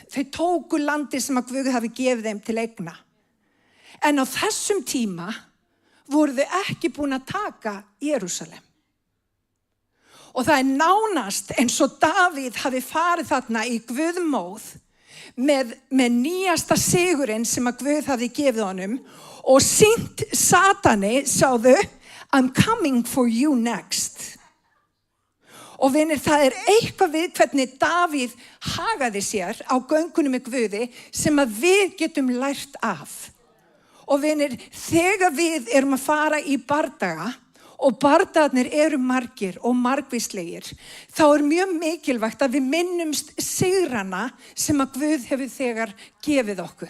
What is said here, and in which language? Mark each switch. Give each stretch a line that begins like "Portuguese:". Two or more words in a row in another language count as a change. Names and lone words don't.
Icelandic: Þeir tóku landið sem að Guð hafi gefið þeim til eigna. En á þessum tíma voru þau ekki búin að taka Jerúsalem. Og það er nánast eins og Davíð hafi farið þarna í guðmóð með nýjasta sigurinn sem að Guð hafi gefið honum og sýnt Satani, sáðu,
English: I'm coming for you next.
Icelandic: Og vinir, það er eitthvað við hvernig Davíð hagaði sér á göngunum með Guði sem að við getum lært af. Og vinir, þegar við erum að fara í bardaga og bardagarnir eru margir og margvíslegir, þá er mjög mikilvægt að við minnumst sigrana sem að Guð hefur þegar gefið okkur.